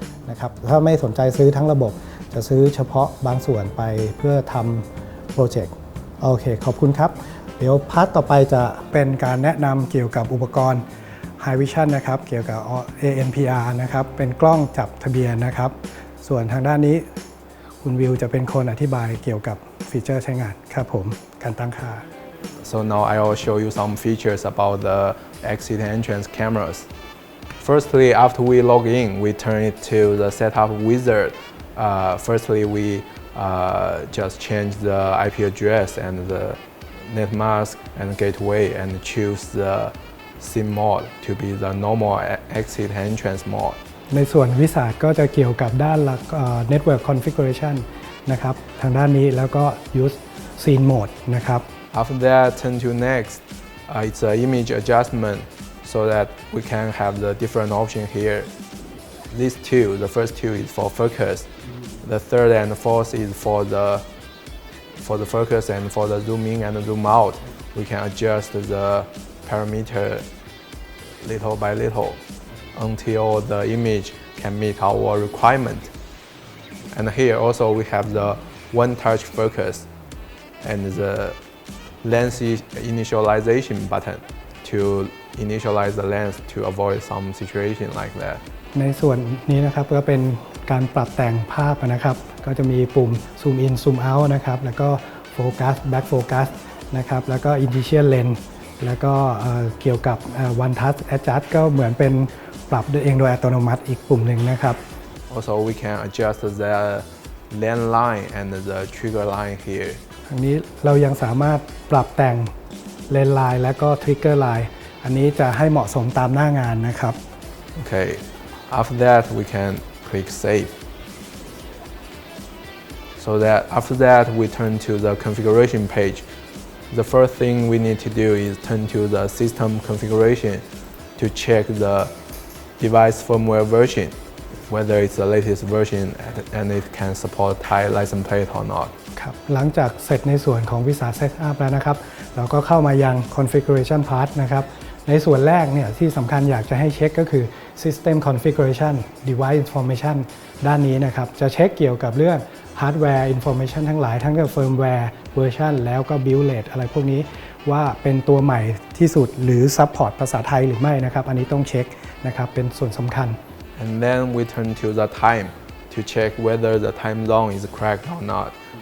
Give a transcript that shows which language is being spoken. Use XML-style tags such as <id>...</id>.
<th>นะครับถ้าไม่สนใจซื้อทั้งระบบจะซื้อเฉพาะบางส่วนไปเพื่อทำโปรเจกต์โอเคขอบคุณครับเดี๋ยวพาร์ทต่อไปจะเป็นการแนะนำเกี่ยวกับอุปกรณ์ Hikvision นะครับเกี่ยวกับ ANPR นะครับเป็นกล้องจับทะเบียนนะครับส่วนทางด้านนี้คุณวิวจะเป็นคนอธิบายเกี่ยวกับฟีเจอร์ใช้งานครับผมการตั้งค่า</th> <en>So now I will show you some features about the exit entrance cameras. Firstly, after we log in, we turn it to the setup wizard. Firstly, we just change the IP address and the net mask and gateway and choose the SIM mode to be the normal exit entrance mode.</en> <th>ในส่วนวิสาหก็จะเกี่ยวกับด้าน Network Configuration นะครับทางด้านนี้แล้วก็ Use Scene Mode นะครับ</th> <en>After that, turn to next. It's an image adjustment so that we can have the different option here. These two, the first two is for focus. The third and the fourth is for the focus and for the zoom in and zoom out. We can adjust the parameter little by little until the image can meet our requirement. And here also we have the one-touch focus and the lens initialization button to initialize the lens to avoid some situation like that.</en> <th>ในส่วนนี้นะครับก็เป็นการปรับแต่งภาพนะครับก็จะมีปุ่ม Zoom In Zoom Out นะครับแล้วก็ Focus Back Focus นะครับแล้วก็ Initial Lens แล้วก็เกี่ยวกับ One Touch Adjust ก็เหมือนเป็นปรับเองโดยอัตโนมัติอีกปุ่มหนึ่งนะครับ</th> <en>Also we can adjust the lens line and the trigger line here.</en> <th>ทางนี้เรายังสามารถปรับแต่งเลนส์ไลน์และก็ทริกเกอร์ไลน์อันนี้จะให้เหมาะสมตามหน้างานนะครับ</th> <en>Okay, after that we can click Save. So that after that we turn to the configuration page. The first thing we need to do is turn to the system configuration to check the device firmware version, whether it's the latest version and it can support Thai license plate or not.</en> <th>ครับหลังจากเสร็จในส่วนของวิสา Setup แล้วนะครับเราก็เข้ามายัง Configuration Part นะครับในส่วนแรกเนี่ยที่สำคัญอยากจะให้เช็คก็คือ System Configuration Device Information ด้านนี้นะครับจะเช็คเกี่ยวกับเรื่อง Hardware Information ทั้งหลายทั้งกับ Firmware Version แล้วก็ Build Rate อะไรพวกนี้ว่าเป็นตัวใหม่ที่สุดหรือ Support ภาษาไทยหรือไม่นะครับอันนี้ต้องเช็คนะครับเป็นส่วนสำคัญ</th> <en>And then we turn to the time to check whether the time zone is correct or not.</en>